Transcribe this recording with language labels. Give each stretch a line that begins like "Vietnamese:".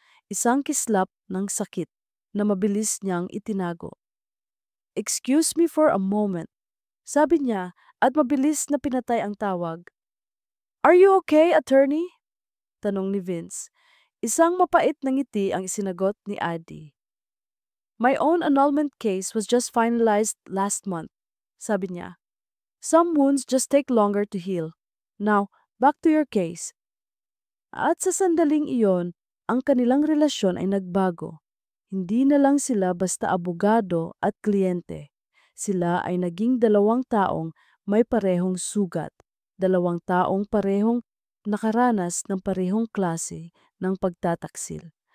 Filipino: Isang kislap ng sakit na mabilis niyang itinago.
English: "Excuse me for a moment,"
Filipino: sabi niya at mabilis na pinatay ang tawag.
English: "Are you okay, attorney?"
Filipino: tanong ni Vince. Isang mapait na ngiti ang isinagot ni Adi.
English: "My own annulment case was just finalized last month,"
Filipino: sabi niya.
English: "Some wounds just take longer to heal. Now, back to your case."
Filipino: At sa sandaling iyon, ang kanilang relasyon ay nagbago. Hindi na lang sila basta abogado at kliyente. Sila ay naging 2 taong may parehong sugat, 2 taong parehong nakaranas ng parehong klase ng pagtataksil.